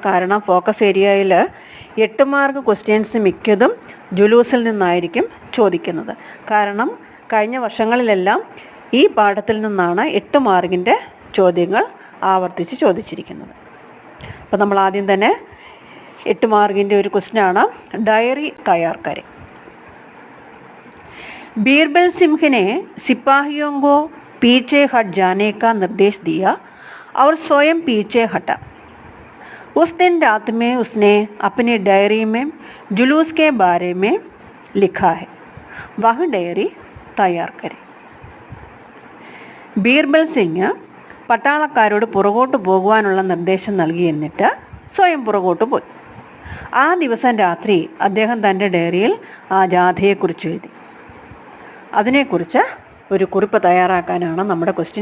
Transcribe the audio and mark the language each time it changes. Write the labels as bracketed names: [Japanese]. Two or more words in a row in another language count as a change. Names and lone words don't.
[Malayalam] കാരണം ഫോക്കസ് ഏരിയയിൽ 8 [English] mark questions [Malayalam] മിക്കതും ജുലൂസിൽ നിന്നായിരിക്കും ചോദിക്കുന്നത്. കാരണം കഴിഞ്ഞ വർഷങ്ങളിലെല്ലാം ഈ പാഠത്തിൽ നിന്നാണ് 8 മാർക്കിൻ്റെ ചോദ്യങ്ങൾ ആവർത്തിച്ച് ചോദിച്ചിരിക്കുന്നത്. അപ്പോൾ നമ്മൾ ആദ്യം തന്നെ 8 മാർക്കിൻ്റെ ഒരു ക്വസ്റ്റ്യനാണ്. [Hindi] डायरी तैयार करें. बीरबल सिंह ने सिपाहियों को पीछे हट जाने का निर्देश दिया और स्वयं पीछे हटा. उस दिन रात में उसने अपनी डायरी में जुलूस के बारे में लिखा है. वह डायरी तैयार करें. [Malayalam] ബീർബൽ സിംഗ് പട്ടാളക്കാരോട് പുറകോട്ട് പോകുവാനുള്ള നിർദ്ദേശം നൽകി, എന്നിട്ട് സ്വയം പുറകോട്ട് പോയി. ആ ദിവസം രാത്രി അദ്ദേഹം തൻ്റെ ഡയറിയിൽ ആ ജാഥയെക്കുറിച്ച് എഴുതി. അതിനെക്കുറിച്ച് ഒരു കുറിപ്പ് തയ്യാറാക്കാനാണ് നമ്മുടെ ക്വസ്റ്റ്യൻ.